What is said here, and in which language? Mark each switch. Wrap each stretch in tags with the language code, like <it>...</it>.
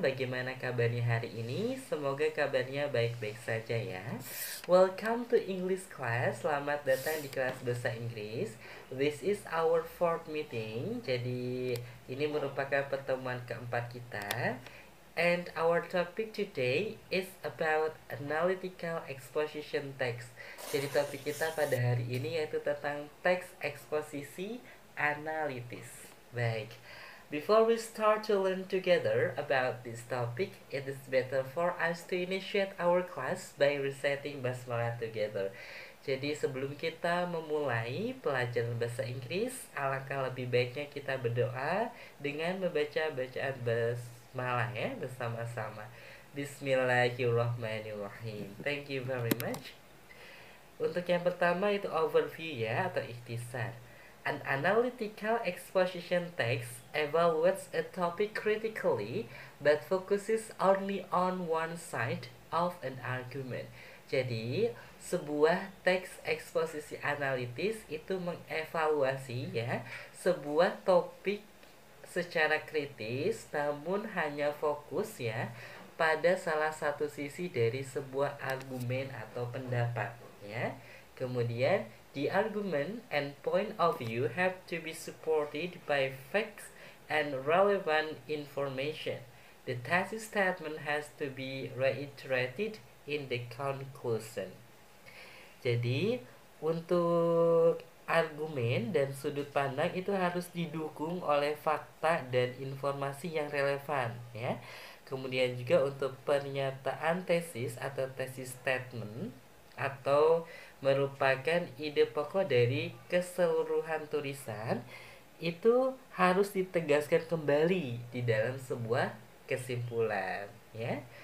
<id>Bagaimana kabarnya hari ini? Semoga kabarnya baik-baik saja ya.</id> <en>Welcome to English class.</en> <id>Selamat datang di kelas bahasa Inggris.</id> <en>This is our fourth meeting.</en> <id>Jadi ini merupakan pertemuan keempat kita.</id> <en>And our topic today is about analytical exposition text.</en> <id>Jadi topik kita pada hari ini yaitu tentang teks eksposisi analitis. Baik.</id> <en>Before we start to learn together about this topic, it is better for us to initiate our class by reciting basmalah together.</en> <id>Jadi sebelum kita memulai pelajaran bahasa Inggris, alangkah lebih baiknya kita berdoa dengan membaca bacaan basmalah ya bersama-sama. Bismillahirrahmanirrahim.</id> <en>Thank you very much.</en> <id>Untuk yang pertama itu overview ya atau ikhtisar.</id> <en>An analytical exposition text evaluates a topic critically but focuses only on one side of an argument.</en> <id>Jadi, sebuah teks eksposisi analitis itu mengevaluasi ya sebuah topik secara kritis namun hanya fokus ya pada salah satu sisi dari sebuah argumen atau pendapat ya. Kemudian</id> <en>the argument and point of view have to be supported by facts and relevant information. The thesis statement has to be reiterated in the conclusion.</en> <id>Jadi, untuk argumen dan sudut pandang itu harus didukung oleh fakta dan informasi yang relevan ya. Kemudian juga untuk pernyataan tesis atau tesis statement atau merupakan ide pokok dari keseluruhan tulisan itu harus ditegaskan kembali di dalam sebuah kesimpulan ya.</id>